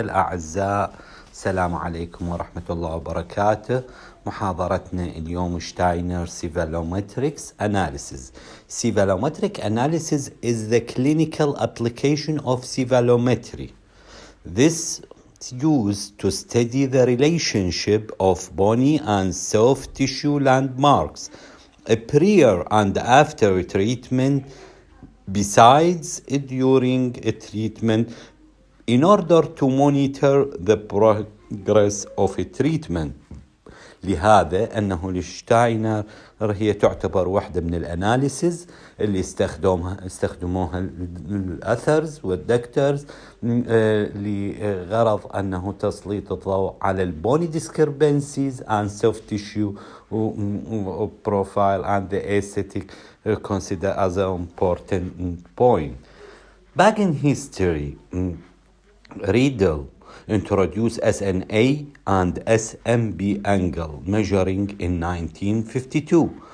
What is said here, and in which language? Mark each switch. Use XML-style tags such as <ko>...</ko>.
<ar>الأعزاء السلام عليكم ورحمة الله وبركاته. محاضرتنا اليوم Steiner Cephalometrics Analysis.</ar> <en>Cephalometric analysis is the clinical application of cephalometry. This is used to study the relationship of bony and soft tissue landmarks, a prior and after treatment, besides during a treatment, in order to monitor the progress of a treatment.</en> <ar>لهذا أنه الشتاينر هي تعتبر واحدة من الأناليسيز اللي استخدموها الأثرز والدكتورز لغرض أنه تسليط الضوء على البوني</ar> <en>discrepancies and soft tissue profile and the aesthetic considered as an important point. Back in history, Riedel introduced SNA and SMB angle measuring in 1952.</en>